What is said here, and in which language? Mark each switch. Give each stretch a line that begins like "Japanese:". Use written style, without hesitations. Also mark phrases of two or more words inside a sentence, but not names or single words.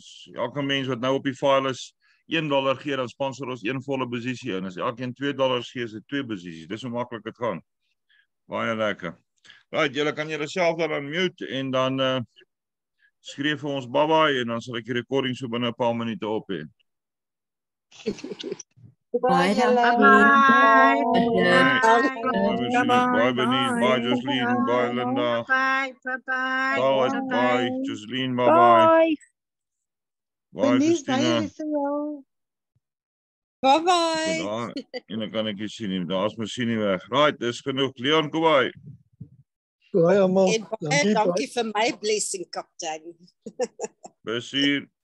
Afrikaans: Elke mens wat nou op die file is, $1 gee, dan sponsor ons 1 volle posisie in. As elkeen $2 gee, is dit 2 posisies. Dis hoe maklik dit gaan. Baie lekker. Right, julle kan julleself dan unmute en dan skryf vir ons bye-bye en dan sal ek die recording so binne 'n paar minute op hê.
English: Bye, Bye, Benny. Bye, Jocelyn. Bye, Linda. Bye. Bye, Jocelyn. Bye. Bye, Christina. Bye.
Afrikaans: En dan kan ek nie sien nie. Daar's my sien nie weg. Right, dis genoeg. Leon, kom by. Dankie vir my blessing, kaptein. Besier.